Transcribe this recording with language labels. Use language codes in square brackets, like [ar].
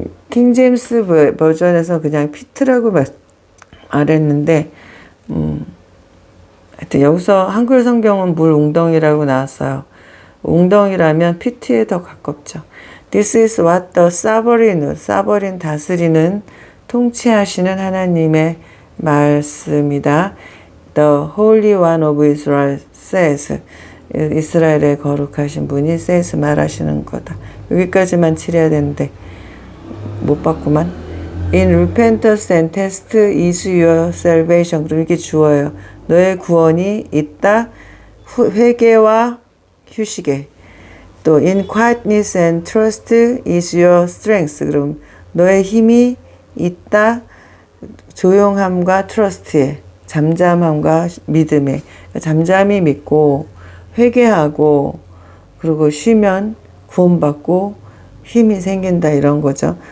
[ko] 킹제임스 버전에서 그냥 피트라고 말했는데, 하여튼 여기서 한글 성경은 물 웅덩이라고 나왔어요. 웅덩이라면 피트에 더 가깝죠. [en] This is what the sovereign [ko] 다스리는, 통치하시는 하나님의 말씀이다. [en] The Holy One of Israel says. [ko] 이스라엘의 거룩하신 분이 says 말하시는 거다. 여기까지만 칠해야 되는데 못 봤구만. [en] In repentance and test is your salvation. [ko] 그럼 이게 주어예요. 너의 구원이 있다. 회개와 휴식에. [en] 또 in quietness and trust is your strength. [ko] 그럼 너의 힘이 있다. 조용함과 트러스트에, 잠잠함과 믿음에. 잠잠히 믿고 회개하고 그리고 쉬면 구원받고 힘이 생긴다 이런 거죠.